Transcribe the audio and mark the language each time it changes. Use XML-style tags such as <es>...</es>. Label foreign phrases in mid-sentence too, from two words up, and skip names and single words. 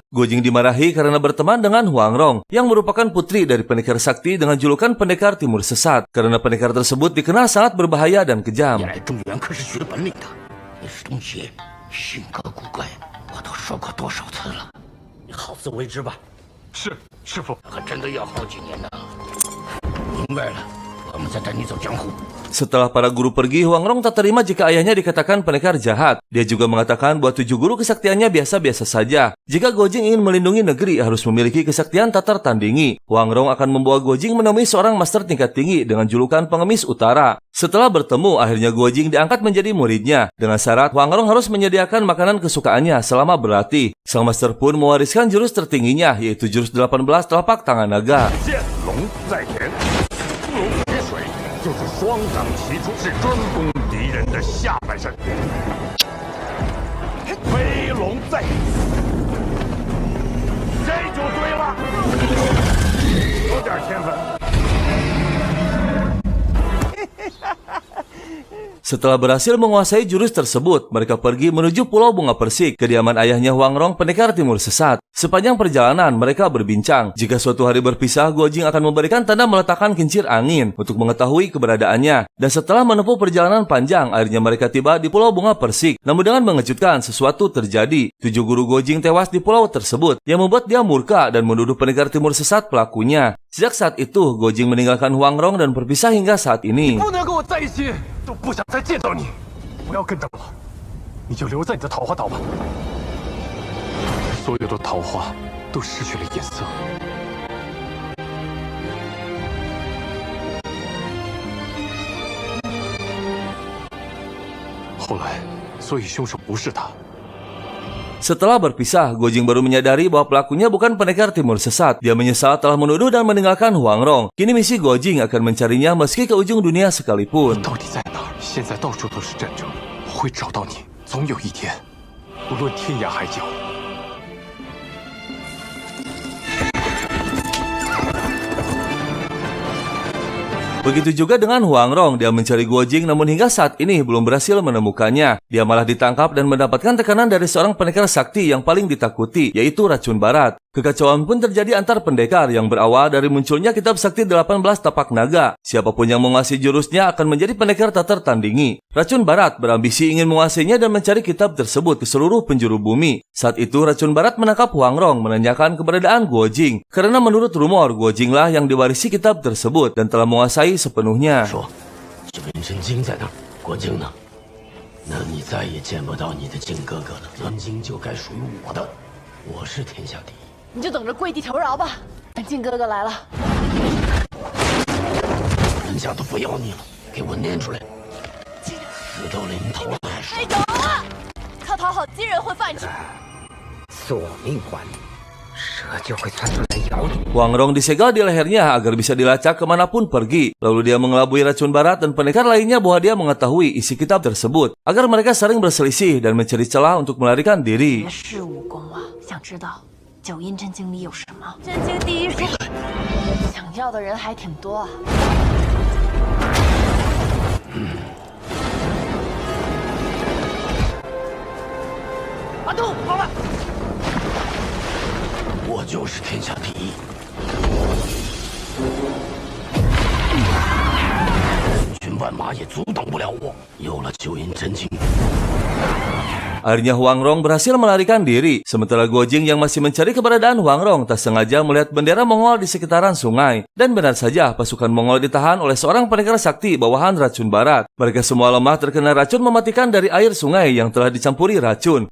<id>Guo Jing dimarahi karena berteman dengan Huang Rong, yang merupakan putri dari pendekar sakti dengan julukan pendekar timur sesat. Karena pendekar tersebut dikenal sangat berbahaya dan kejam.</id> <zh>性格古怪，我都说过多少次了，你好自为之吧。是，师傅。可真的要好几年呢。明白了，我们再带你走江湖。</zh> <id>Setelah para guru pergi, Huang Rong tak terima jika ayahnya dikatakan pendekar jahat. Dia juga mengatakan bahwa 7 guru kesaktiannya biasa-biasa saja. Jika Guo Jing ingin melindungi negeri, harus memiliki kesaktian tak tertandingi. Huang Rong akan membawa Guo Jing menemui seorang master tingkat tinggi dengan julukan pengemis utara. Setelah bertemu, akhirnya Guo Jing diangkat menjadi muridnya. Dengan syarat, Huang Rong harus menyediakan makanan kesukaannya selama berlatih. Sang master pun mewariskan jurus tertingginya, yaitu jurus 18 telapak tangan naga.</id> <zh>就是双掌齐出，是专攻敌人的下半身。飞龙在，这就对了，有点天分。</zh> <id>Setelah berhasil menguasai jurus tersebut, mereka pergi menuju Pulau Bunga Persik, kediaman ayahnya Huang Rong, pendekar timur sesat. Sepanjang perjalanan, mereka berbincang. Jika suatu hari berpisah, Guo Jing akan memberikan tanda meletakkan kincir angin untuk mengetahui keberadaannya. Dan setelah menempuh perjalanan panjang, akhirnya mereka tiba di Pulau Bunga Persik. Namun dengan mengejutkan, sesuatu terjadi. 7 guru Guo Jing tewas di pulau tersebut, yang membuat dia murka dan menuduh pendekar timur sesat pelakunya. Sejak saat itu, Guo Jing meninggalkan Huang Rong dan berpisah hingga saat ini.</id> <zh>不能跟我在一起，都不想再见到你。不要跟着我，你就留在你的桃花岛吧。所有的桃花都失去了颜色。后来，所以凶手不是他。</zh> <id>Setelah berpisah, Guo Jing baru menyadari bahwa pelakunya bukan pendekar timur sesat. Dia menyesal telah menuduh dan meninggalkan Huang Rong. Kini misi Guo Jing akan mencarinya meski ke ujung dunia sekalipun.</id> <zh>到底在哪儿？现在到处都是战争，我会找到你，总有一天，无论天涯海角。</zh> <id>Begitu juga dengan Huang Rong, dia mencari Guo Jing namun hingga saat ini belum berhasil menemukannya. Dia malah ditangkap dan mendapatkan tekanan dari seorang pendekar sakti yang paling ditakuti, yaitu racun barat. Kekacauan pun terjadi antar pendekar yang berawal dari munculnya kitab sakti 18 tapak naga. Siapapun yang menguasai jurusnya akan menjadi pendekar tak tertandingi. Racun barat berambisi ingin menguasainya dan mencari kitab tersebut ke seluruh penjuru bumi. Saat itu racun barat menangkap Huang Rong menanyakan keberadaan Guo Jing. Karena menurut rumor Guo Jing lah yang diwarisi kitab tersebut dan telah menguasai sepenuhnya.</id> <zh>说，九阴真经在哪儿？国经呢？那你再也见不到你的靖哥哥了。真经就该属于我的，我是天下第一。你就等着跪地求饶吧，等靖哥哥来了。人家都不要你了，给我念出来！死到临头了还说。哎，有了，靠讨好鸡人混饭吃。索命环，蛇就会窜出来咬你。</zh> <id>Huang Rong disegel di lehernya agar bisa dilacak kemanapun pergi. Lalu dia mengelabui racun barat dan pendekar lainnya bahwa dia mengetahui isi kitab tersebut. Agar mereka sering berselisih dan mencari celah untuk melarikan diri.</id> <zh>绝世武功啊，想知道九阴真经里有什么？真经第一书，想要的人还挺多啊。阿杜，好了。我就是天下第一。千军万马也阻挡不了我。有了九阴真经，</zh> <id>Akhirnya Huang Rong berhasil melarikan diri. Sementara Guo Jing yang masih mencari keberadaan Huang Rong tak sengaja melihat bendera Mongol di sekitaran sungai. Dan benar saja pasukan Mongol ditahan oleh seorang pendekar sakti bawahan racun barat. Mereka semua lemah terkena racun mematikan dari air sungai yang telah dicampuri racun.</id>